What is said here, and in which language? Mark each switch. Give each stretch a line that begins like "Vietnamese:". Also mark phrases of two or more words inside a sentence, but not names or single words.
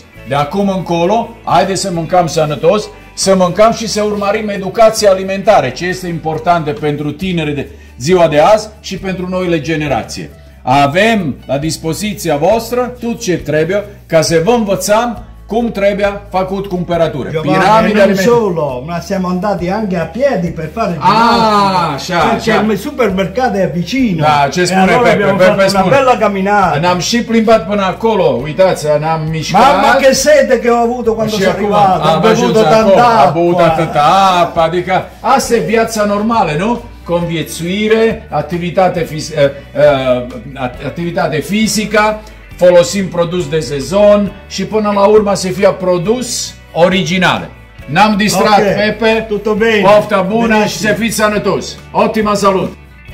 Romanian: De acum încolo, haideți să mâncăm sănătos, să mâncăm și să urmărim educația alimentară, ce este importantă pentru tineri de ziua de azi și pentru noile generații. Avem la dispoziția voastră tot ce trebuie ca să vă învățăm cum trebuie făcut cumpărătura.
Italian: Giovanni, non solo, ma siamo andati anche a piedi per fare il ginnastica. Perché il supermercato è vicino.
Romanian: Da, ce spune
Italian: allora Pepe, abbiamo fatto una bella camminata.
Romanian: Ne-am și plimbat până acolo, uitați, ne-am mișcat.
Italian: Mamma che sete che ho avuto quando sono arrivato, am bevuto tanta acqua.
Romanian: Am băut atâta apă, adică asta e viața normală, nu? Conviețuire, activitate fizică, folosim produs de sezon și până la urmă să fie produs original. N-am distrat,
Italian: Pepe, tutto bene,
Romanian: poftă bună și să fiți sănătoși.
Italian: Ottima salut!